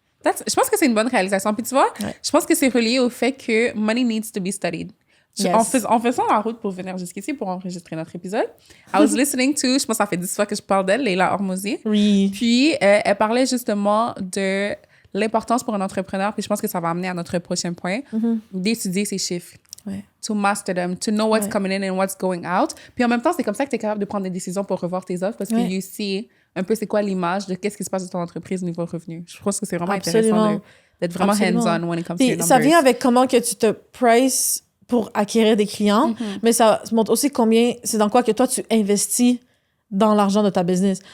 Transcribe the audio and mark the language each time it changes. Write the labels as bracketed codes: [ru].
[fr] Je pense que c'est une bonne réalisation. Puis tu vois, je pense que c'est relié au fait que [en] money needs to be studied. [fr] En faisant la route pour venir jusqu'ici, pour enregistrer notre épisode, [en] I was listening to, [fr] je pense que ça fait 10 fois que je parle d'elle, Leila Hormozi. Oui. Puis, elle parlait justement de l'importance pour un entrepreneur, puis je pense que ça va amener à notre prochain point, d'étudier ses chiffres. Ouais. [en] To master them, to know what's coming in and what's going out. [fr] Puis en même temps, c'est comme ça que tu es capable de prendre des décisions pour revoir tes offres parce que [en] you see [fr] un peu c'est quoi l'image de qu'est-ce qui se passe dans ton entreprise au niveau revenu. Je pense que c'est vraiment intéressant d'être vraiment hands-on [en] when it comes to your numbers. [fr] Ça vient avec comment que tu te prices pour acquérir des clients, mais ça montre aussi combien, c'est dans quoi que toi tu investis dans l'argent de ta business.